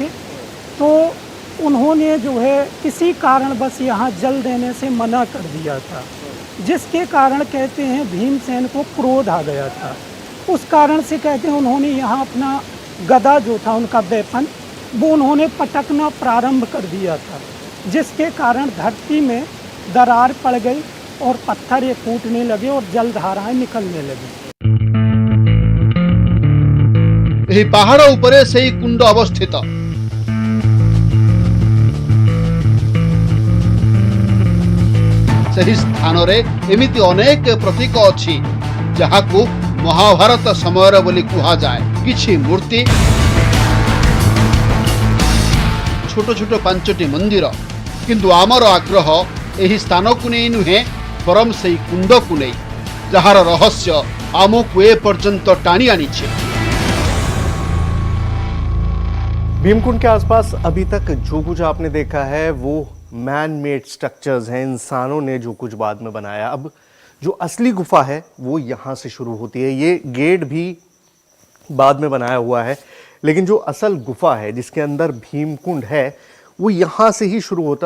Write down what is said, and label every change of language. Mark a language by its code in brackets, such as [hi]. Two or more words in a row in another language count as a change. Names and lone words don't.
[hi] तो उन्होंने जो है किसी कारणवश यहाँ जल देने से मना कर दिया था, जिसके कारण, कहते हैं, भीमसेन को क्रोध आ गया था। उस कारण से, कहते हैं, उन्होंने यहाँ अपना गदा जो था उनका वेपन, वो उन्होंने पटकना प्रारंभ कर दिया था, जिसके कारण धरती में दरार पड़ गई और पत्थर ये फूटने लगे और जलधाराएं निकलने लगी। [or] ଏହି ପାହାଡ଼ ଉପରେ ସେହି କୁଣ୍ଡ ଅବସ୍ଥିତ। ସେହି ସ୍ଥାନରେ ଏମିତି ଅନେକ ପ୍ରତୀକ ଅଛି ଯାହାକୁ ମହାଭାରତ ସମୟର ବୋଲି କୁହାଯାଏ। କିଛି ମୂର୍ତ୍ତି, ଛୋଟ ଛୋଟ 5ଟି ମନ୍ଦିର। କିନ୍ତୁ ଆମର ଆଗ୍ରହ ଏହି ସ୍ଥାନକୁ ନେଇ ନୁହେଁ, ବରଂ ସେହି କୁଣ୍ଡକୁ ନେଇ, ଯାହାର ରହସ୍ୟ ଆମକୁ ଏ ପର୍ଯ୍ୟନ୍ତ ଟାଣି ଆଣିଛି। [hi] भीमकुंड के आसपास अभी तक जो कुछ आपने देखा है वो [en] man made structures [hi] हैं, इंसानों ने जो कुछ बाद में बनाया। अब जो असली गुफा है वो यहाँ से शुरू होती है। ये गेट भी बाद में बनाया हुआ है, लेकिन जो असल गुफा है जिसके अंदर भीमकुंड है वो यहाँ से ही शुरू होता है।